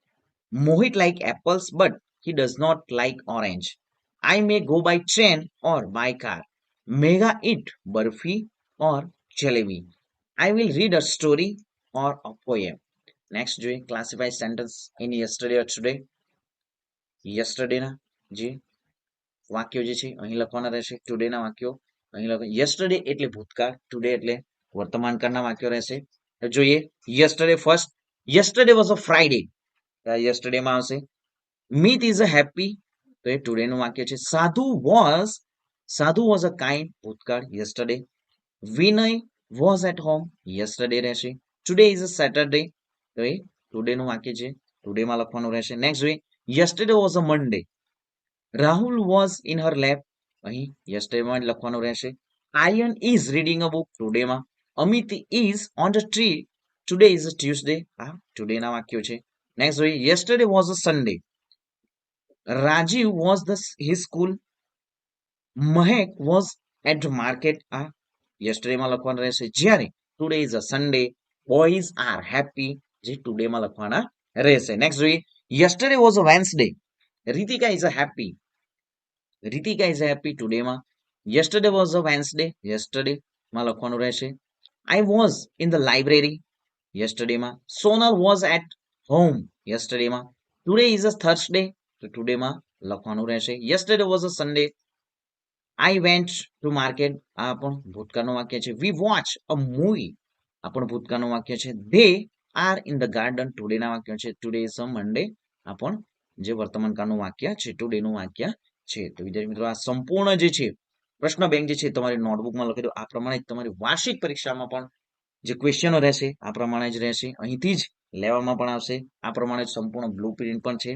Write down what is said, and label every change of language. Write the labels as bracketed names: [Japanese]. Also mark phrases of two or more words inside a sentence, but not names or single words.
[English] Mohit like apples, but he does not like orange. I may go by train or by car. Mega eat barfi or jalebi. I will read a story or a poem. Next જોઈએ classify sentence in yesterday or today. [Gujarati] Yesterday ના જે વાક્યો જે છે અહીં લખવાના રહેશે. ટુડે ના વાક્યો અહીં લખો. yesterday એટલે ભૂતકાળ, today એટલે વર્તમાન કાળના વાક્યો રહેશે. [English] જોઈએ yesterday first. yesterday was a Friday. [Gujarati] yesterday માં આવશે. [English] Meet is a happy, [Gujarati] તો એ ટુડે નું વાક્ય છે. [English] સાધુ was a kind, ભૂતકાળ yesterday. Vinay was at home, yesterday રહેશે. Today is a Saturday, [Gujarati] તો એ ટુડે નું વાક્ય છે. ટુડે માં લખવાનું રહેશે. નેક્સ્ટ જોઈએ [English] yesterday was a Monday. Rahul was in her lap, [Gujarati] અહીં yesterday માં લખવાનું રહેશે. [English] Ayan is reading a book, today માં. Amit is on the tree, today is a Tuesday, [Gujarati] આ today ના વાક્યો છે. [English] નેક્સ્ટ જોઈએ yesterday was a Sunday. Rajiv was his school. Mahek was at the market. yesterday [Gujarati] માં લખવાનું રહેશે. [English] જ્યારે today is a Sunday, boys are happy, [Gujarati] જે today માં લખવાના રહેશે. [English] નેક્સ્ટ જોઈએ yesterday was a Wednesday. Ritika is a happy. Ritika is a happy today માં. yesterday was a Wednesday, yesterday [Gujarati] માં લખવાનું રહેશે. [English] I was in the library, yesterday માં. Sonal was at home, yesterday માં. Today is a Thursday, [Gujarati] તો today માં લખવાનું રહેશે. [English] yesterday was a Sunday. I went to market, [Gujarati] આ પણ ભૂતકાળનું વાક્ય છે. [English] We watch a movie, [Gujarati] આ પણ ભૂતકાળનું વાક્ય છે. [English] They are in the garden, today [Gujarati] ના વાક્ય છે. [English] Today is a Monday, [Gujarati] આ પણ જે વર્તમાન કાળનું વાક્ય છે, today નું વાક્ય છે. તો વિદ્યાર્થી મિત્રો આ સંપૂર્ણ જે છે પ્રશ્ન બેંક જે છે તમારી નોટબુકમાં લખી દો. આ પ્રમાણે તમારી વાર્ષિક પરીક્ષામાં પણ જે ક્વેશ્ચનો રહેશે આ પ્રમાણે જ રહેશે. અહીંથી જ લેવામાં પણ આવશે. આ પ્રમાણે સંપૂર્ણ બ્લુ પ્રિન્ટ પણ છે.